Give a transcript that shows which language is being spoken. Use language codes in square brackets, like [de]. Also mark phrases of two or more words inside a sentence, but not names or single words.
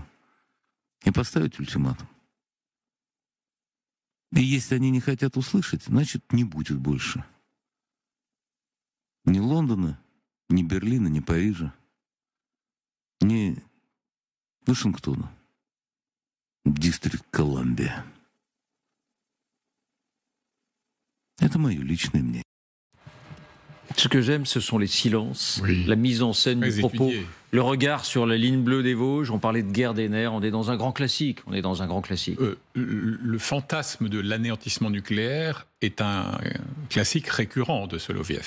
[ru] И поставить ультиматум. И если они не хотят услышать, значит, не будет больше ни Лондона, ни Берлина, ни Парижа, ни Вашингтона. Дистрикт Колумбия. Это мое личное мнение. [fr] Ce que j'aime, ce sont les silences, Oui. la mise en scène du propos, Expédié. le regard sur la ligne bleue des Vosges. On parlait de guerre des nerfs, on est dans un grand classique. On est dans un grand classique. Le fantasme de l'anéantissement nucléaire est un classique récurrent de Soloviev.